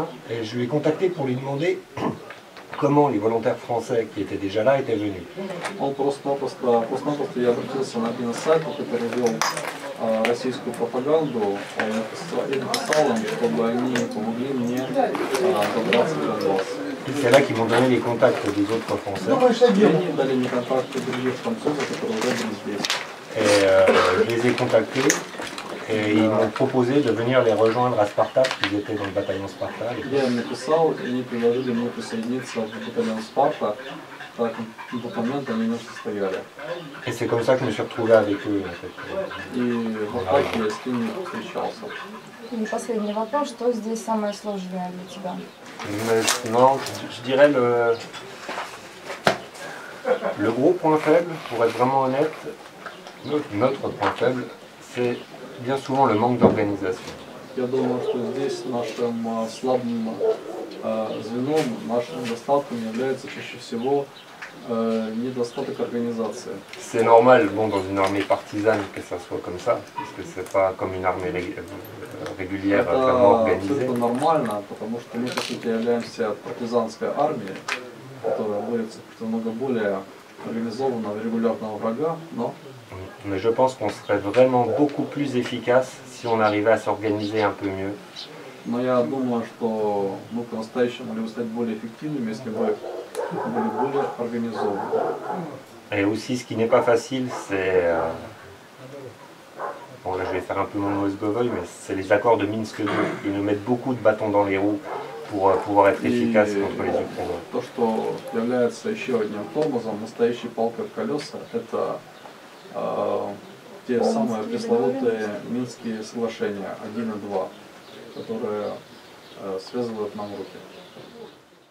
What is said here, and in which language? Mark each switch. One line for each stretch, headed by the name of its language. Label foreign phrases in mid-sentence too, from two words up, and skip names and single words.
French: Et je lui ai contacté pour lui demander comment les volontaires français qui étaient déjà là étaient venus.
Russian: Он просто я обратился на один из сайтов, который вел российскую пропаганду. Я написал им, чтобы они помогли мне добраться до вас.
French: C'est là qu'ils m'ont donné les contacts des autres Français.
Russian: И они дали мне контакты других французов, которые уже были здесь.
French: Et je les ai contactés et ils m'ont proposé de venir les rejoindre à Spartak, ils étaient dans le bataillon Spartak.
Russian: Я им написал, и они предложили мне присоединиться в батальон Спарта. Так, на тот момент они не состояли.
French: Et c'est comme ça que je me suis retrouvé avec eux. En fait.
Russian: И в атаке я с ними встречался. И последний вопрос, что здесь самое сложное для тебя?
French: Non, je dirais le gros point faible, pour être vraiment honnête, notre point faible, c'est bien souvent le manque d'organisation.
Russian: Я думаю, что здесь нашим слабым звеном, нашим недостатком является чаще всего недостаток организации.
French: C'est normal, bon, dans une armée partisane que ça soit comme ça, parce que c'est pas comme une armée régulière vraiment
Russian: Это
French: organisée.
Russian: абсолютно нормально, потому что мы, по сути, являемся партизанской армией, которая борется против много более организованного регулярного врага, но
French: Mais je pense qu'on serait vraiment beaucoup plus efficace si on arrivait à s'organiser un peu mieux.
Russian: Но я думаю, что мы по-настоящему могли бы стать более эффективными, если бы были более организованы.
French: Et aussi, ce qui n'est pas facile, c'est... bon, là, je vais faire un peu mon Mosgovoy, mais c'est les accords de Minsk 2. Ils nous mettent beaucoup de bâtons dans les roues pour pouvoir être efficace contre les Ukrainiens.
Russian: То, что является еще одним тормозом, настоящей палкой в колеса, это те самые пресловутые Минские соглашения 1 и 2, которые связывают нам руки.